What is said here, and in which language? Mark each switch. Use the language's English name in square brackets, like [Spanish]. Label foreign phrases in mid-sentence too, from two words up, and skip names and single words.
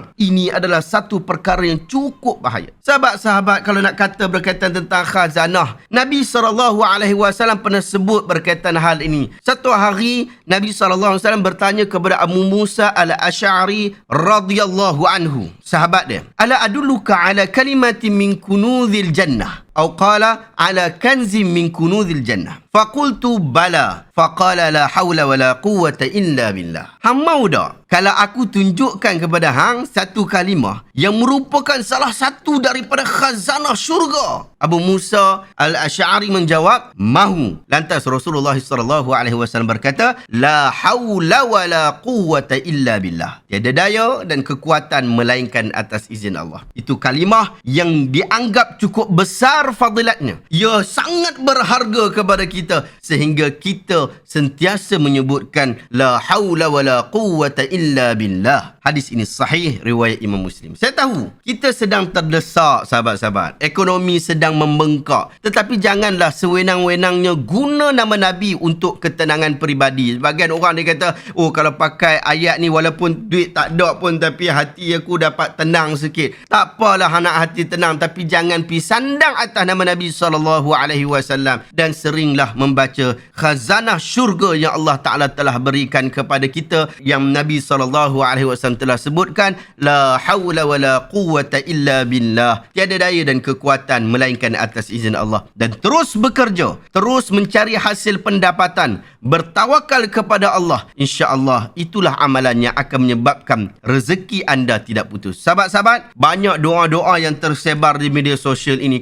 [Malay] Ini adalah satu perkara yang cukup bahaya. Sahabat-sahabat, kalau nak kata berkaitan tentang khazanah, Nabi SAW pernah sebut berkaitan hal ini. Satu hari, Nabi SAW bertanya kepada Abu Musa al-Asy'ari [Arabic] رضي الله عنه, [Malay] sahabat dia, [Arabic] ألا أدلك على كلمة من كنوز الجنة atau قال على كنز من كنوز الجنة. فقلت بلى. فقال لا حول ولا قوة إلا بالله. [Malay] Hang mau tak kalau aku tunjukkan kepada hang satu kalimah yang merupakan salah satu daripada khazanah syurga? Abu Musa al-Asy'ari menjawab, mahu. Lantas Rasulullah SAW berkata, [Arabic] لا حول ولا قوة إلا بالله. [Malay] Tiada daya dan kekuatan melainkan atas izin Allah. Itu kalimah yang dianggap cukup besar fadilatnya. Ia sangat berharga kepada kita sehingga kita sentiasa menyebutkan [Arabic] لا حول ولا قوة إلا بالله. [Malay] Hadis ini sahih riwayat Imam Muslim. Saya tahu kita sedang terdesak sahabat-sahabat. Ekonomi sedang membengkak. Tetapi janganlah sewenang-wenangnya guna nama Nabi untuk ketenangan peribadi. Sebagian orang dia kata, oh kalau pakai ayat ni walaupun duit tak ada pun tapi hati aku dapat tenang sikit. Tak apalah anak hati tenang, tapi jangan pi sandang atas nama Nabi SAW. Dan seringlah membaca khazanah syurga yang Allah Ta'ala telah berikan kepada kita, yang Nabi SAW telah sebutkan, [Arabic] لا حول ولا قوة إلا بالله. [Malay] Tiada daya dan kekuatan melainkan atas izin Allah. Dan terus bekerja, terus mencari hasil pendapatan, bertawakal kepada Allah. InsyaAllah itulah amalan yang akan menyebabkan rezeki anda tidak putus. Sahabat-sahabat, banyak doa-doa yang tersebar di media sosial ini.